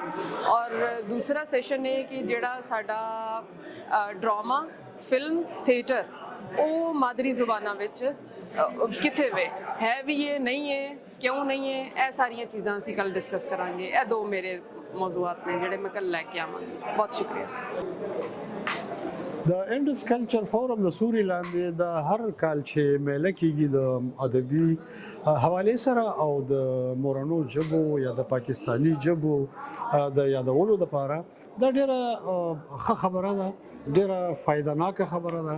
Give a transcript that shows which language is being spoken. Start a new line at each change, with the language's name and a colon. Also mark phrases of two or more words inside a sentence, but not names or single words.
Punjabi: اور دوسرا سیشن ہے کہ جڑا ساڈا ڈراما، فلم، تھیٹر وہ مادری زبانوں وچ کتنے وے ہے بھی ہے، نہیں ہے، کیوں نہیں ہے، یہ ساری چیزاں اسی کل ڈسکس کریں گے۔ یہ 2 میرے موضوعات نے جڑے میں کل لے کے آواں گی۔
Urdu: بہت شکریہ۔
Pashto: د انډس کلچر فورم د سوري لاندې د هر کال چې میله کیږي د ادبي حواله سره او د مورنو ژبو یا د پاکستانی ژبو د یادولو لپاره دا ډیره ښه خبره ده، ډیره فایدهناکه خبره ده۔